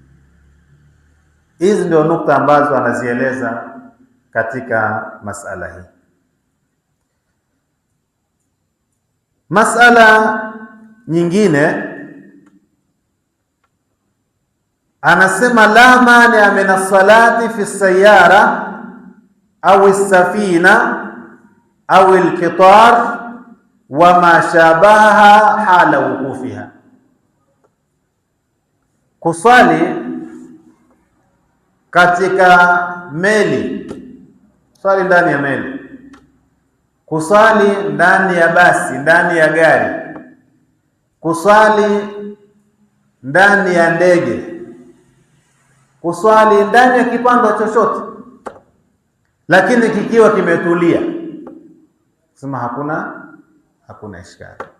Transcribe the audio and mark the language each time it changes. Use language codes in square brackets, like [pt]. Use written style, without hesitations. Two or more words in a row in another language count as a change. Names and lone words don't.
[sw] Hizi ndio nukta ambazo anazieleza katika masala hii. Masala nyingine anasema [ar] لا مانع من الصلاة في السيارة أو السفينة أو القطار وما شابه حال وقوفها. [sw] Kuswali katika meli, swali ndani ya meli, kuswali ndani ya basi, ndani ya gari, kuswali ndani ya ndege, kuswali ndani ya kipando chochote, lakini kikiwa kimetulia, sema hakuna ishkali.